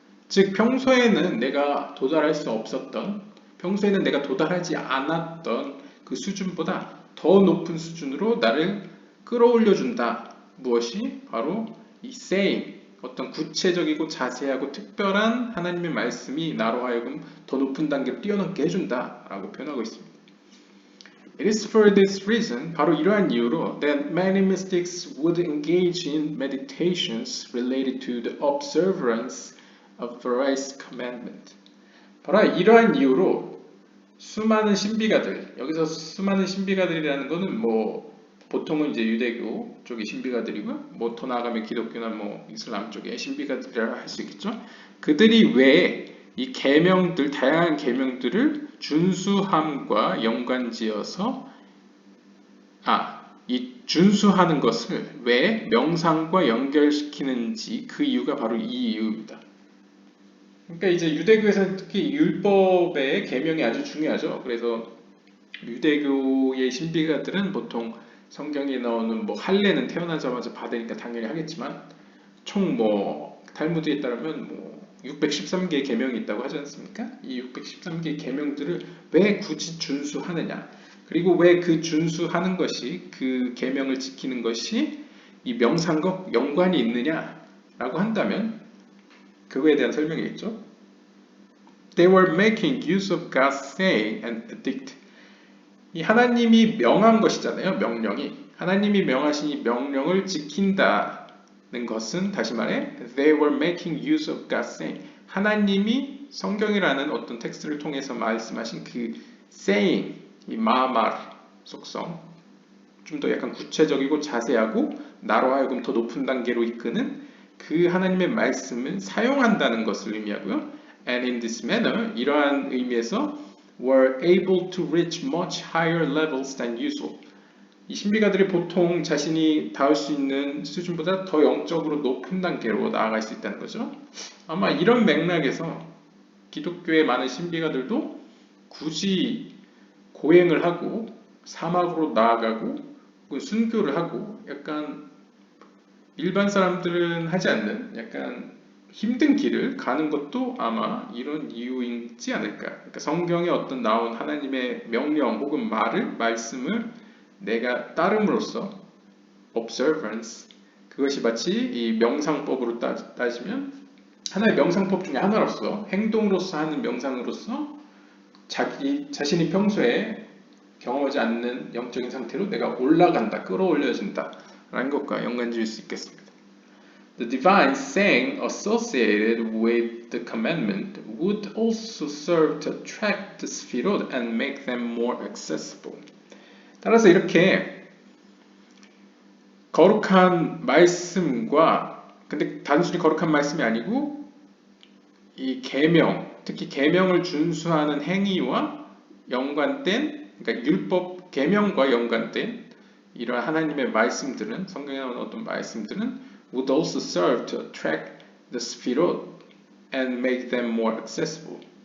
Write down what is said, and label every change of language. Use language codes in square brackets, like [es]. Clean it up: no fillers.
[ko] 즉, 평소에는 내가 도달할 수 없었던, 평소에는 내가 도달하지 않았던 그 수준보다 더 높은 수준으로 나를 끌어올려준다. 무엇이? 바로 이 saying, 어떤 구체적이고 자세하고 특별한 하나님의 말씀이 나로 하여금 더 높은 단계로 뛰어넘게 해준다 라고 표현하고 있습니다. [en] It is for this reason, [ko] 바로 이러한 이유로, [en] that many mystics would engage in meditations related to the observance of various commandments. [ko] 바로 이러한 이유로 수많은 신비가들, 여기서 수많은 신비가들이라는 것은 보통은 이제 유대교 쪽의 신비가들이고요. 더 나아가면 기독교나 이슬람 쪽의 신비가들이라고 할 수 있겠죠. 그들이 왜 이 계명들, 다양한 계명들을 준수함과 연관지어서 이 준수하는 것을 왜 명상과 연결시키는지, 그 이유가 바로 이 이유입니다. 그러니까 이제 유대교에서는 특히 율법의 계명이 아주 중요하죠. 그래서 유대교의 신비가들은 보통 성경에 나오는 할례는 태어나자마자 받으니까 당연히 하겠지만, 총 탈무드에 따르면 613개의 계명이 있다고 하지 않습니까? 이 613개의 계명들을 왜 굳이 준수하느냐, 그리고 왜 그 준수하는 것이, 그 계명을 지키는 것이 이 명상과 연관이 있느냐라고 한다면 그거에 대한 설명이겠죠. [en] They were making use of God's saying and edict. [ko] 이 하나님이 명한 것이잖아요. 명령이. 하나님이 명하신 이 명령을 지킨다는 것은, 다시 말해, [en] they were making use of God's saying. [ko] 하나님이 성경이라는 어떤 텍스트를 통해서 말씀하신 그 saying, 이 마말 속성, 좀 더 약간 구체적이고 자세하고 나로 하여금 더 높은 단계로 이끄는 그 하나님의 말씀을 사용한다는 것을 의미하고요. [en] And in this manner, [ko] 이러한 의미에서 [en] were able to reach much higher levels than usual. [ko] 이 신비가들이 보통 자신이 닿을 수 있는 수준보다 더 영적으로 높은 단계로 나아갈 수 있다는 거죠. 아마 이런 맥락에서 기독교의 많은 신비가들도 굳이 고행을 하고 사막으로 나아가고 순교를 하고 약간 일반 사람들은 하지 않는 약간 힘든 길을 가는 것도 아마 이런 이유이지 않을까. 그러니까 성경에 어떤 나온 하나님의 명령 혹은 말씀을 내가 따름으로써 observance, 그것이 마치 이 명상법으로 따지면 하나의 명상법 중에 하나로서, 행동으로서 하는 명상으로서 자신이 평소에 경험하지 않는 영적인 상태로 내가 올라간다, 끌어올려진다 라는 것과 연관지을 수 있겠습니다. [en] The divine saying associated with the commandment would also serve to attract the sefirot and make them more accessible. [ko] 따라서 이렇게 거룩한 말씀과, 근데 단순히 거룩한 말씀이 아니고 이 계명, 특히 계명을 준수하는 행위와 연관된, 그러니까 율법 계명과 연관된 이러한 하나님의 말씀들은, 성경에 나오는 어떤 말씀들은 [en] would also serve to attract the sefirot and make them more accessible.